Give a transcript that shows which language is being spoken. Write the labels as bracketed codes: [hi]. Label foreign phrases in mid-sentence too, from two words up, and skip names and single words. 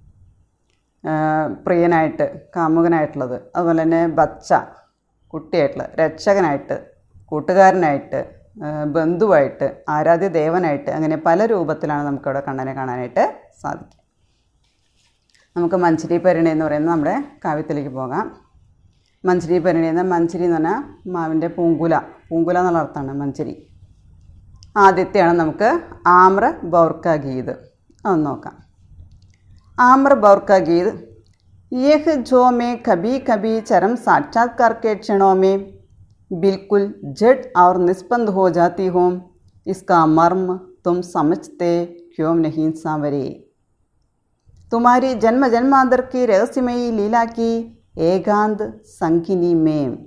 [ml] പ്രിയനായിട്ട്, കാമുകനായിട്ടുള്ളത്, അതുപോലെ തന്നെ ബച്ച കുട്ടിയായിട്ടുള്ളത്, രക്ഷകനായിട്ട്, കൂട്ടുകാരനായിട്ട്, ബന്ധുവായിട്ട്, ആരാധ്യ ദേവനായിട്ട്, അങ്ങനെ പല രൂപത്തിലാണ് നമുക്കവിടെ കണ്ണനെ കാണാനായിട്ട് സാധിക്കും. നമുക്ക് മഞ്ജരി പരിണയം എന്ന് പറയുന്നത് നമ്മുടെ കാവ്യത്തിലേക്ക് പോകാം. മഞ്ജരി പരിണയം, മഞ്ജരി എന്ന് പറഞ്ഞാൽ മാവിൻ്റെ പൂങ്കുല എന്നുള്ള അർത്ഥമാണ് മഞ്ജരി. ആദ്യത്തെയാണ് നമുക്ക് ആമ്ര ബൗർ ക ഗീത്, അതൊന്ന് നോക്കാം. [hi] आम्र बौर का गीत यह जो मैं कभी कभी चरम साक्षात्कार के क्षणों में बिल्कुल जड़ और निष्पन्द हो जाती हूँ, इसका मर्म तुम समझते क्यों नहीं सांवरे. तुम्हारी जन्म जन्मांतर की रहस्यमयी लीला की एकांत संगिनी में।